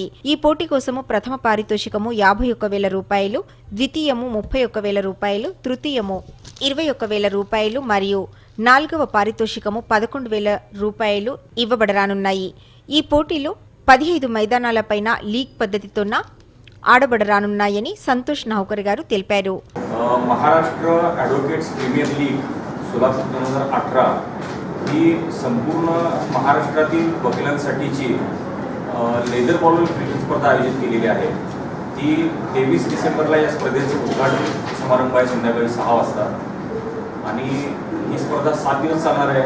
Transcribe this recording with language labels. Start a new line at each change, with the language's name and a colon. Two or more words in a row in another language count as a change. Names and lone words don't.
Telugu: ఈ పోటీ కోసము ప్రథమ పారితోషికము 51,000 రూపాయలు, ద్వితీయము 31,000 రూపాయలు, తృతీయము 21,000 రూపాయలు మరియు నాలుగవ పారితోషికము 11,000 రూపాయలు ఇవ్వబడరానున్నాయి. ఈ పోటీలు 15 మైదానాలపైన లీగ్ పద్ధతితోన ఆడబడరానున్నాయని సంతోష్ నావ్కర్ గారు తెలిపారు.
Marathi: महाराष्ट्र ॲडव्होकेट्स प्रीमियर लीग सोलापूर 2018 ही संपूर्ण महाराष्ट्रातील वकिलांसाठीची लेदर बॉल क्रिकेट स्पर्धा आयोजित केलेली आहे. ती 23 डिसेंबरला या स्पर्धेचे उद्घाटन समारंभ आहे संध्याकाळी 6 वाजता आणि ही स्पर्धा 7 दिवस चालणार आहे.